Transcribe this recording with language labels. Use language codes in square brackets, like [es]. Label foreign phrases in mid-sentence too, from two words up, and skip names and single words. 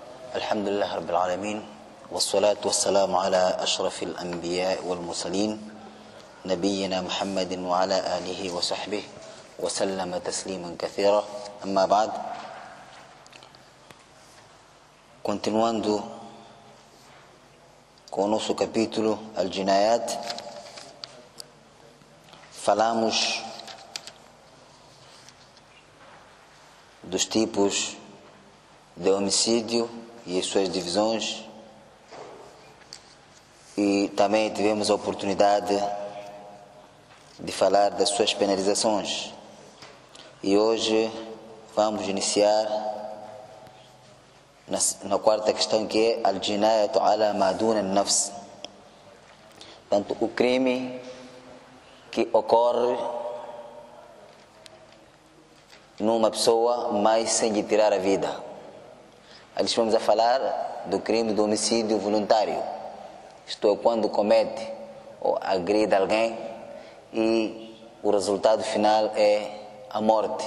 [ar] الحمد لله رب العالمين والصلاة والسلام على أشرف الأنبياء والمرسلين نبينا محمد وعلى آله وصحبه وسلم تسليما كثيرا. أما بعد, [pt] continuando com o nosso capítulo Al-Jinayat, falamos dos tipos de homicídio e as suas divisões, e também tivemos a oportunidade de falar das suas penalizações. E hoje vamos iniciar na quarta questão, que é [ar] الجناية على ما دون النفس. [pt] Portanto, o crime que ocorre numa pessoa, mas sem lhe tirar a vida. Ali estamos a falar do crime do homicídio voluntário. Isto é, quando comete ou agride alguém e o resultado final é a morte.